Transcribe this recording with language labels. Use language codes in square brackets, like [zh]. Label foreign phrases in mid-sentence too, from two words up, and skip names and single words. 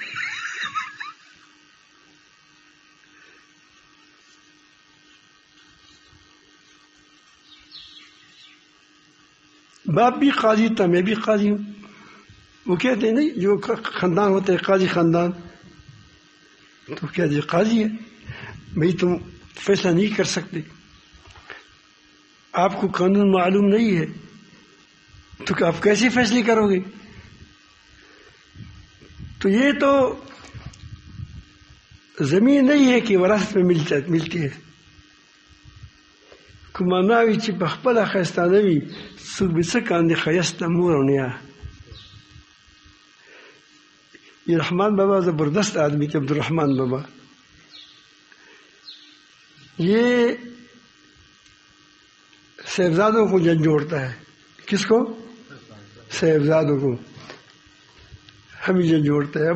[ur] باپ بھی قاضی تھا میں بھی قاضی ہوں، وہ کہتے ہیں نہیں جو خاندان ہوتے ہیں قاضی خاندان، تو کیا جی قاضی ہے بھائی، تم فیصلہ نہیں کر سکتے، آپ کو قانون معلوم نہیں ہے تو کہ آپ کیسے فیصلے کرو گے؟ تو یہ تو زمین نہیں ہے کہ وراثت میں ملتی ہے۔ [ps] کماناوی چې په خپله ښایسته نه وي څوک به څه کاندې ښایسته مور او نیا۔ [ur] یہ رحمان بابا زبردست آدمی تھے، عبدالرحمان بابا، یہ صاحبزادوں کو جھنجھوڑتا ہے۔ کس کو؟ صاحبزادوں کو ہمیں جھنجھوڑتا ہے۔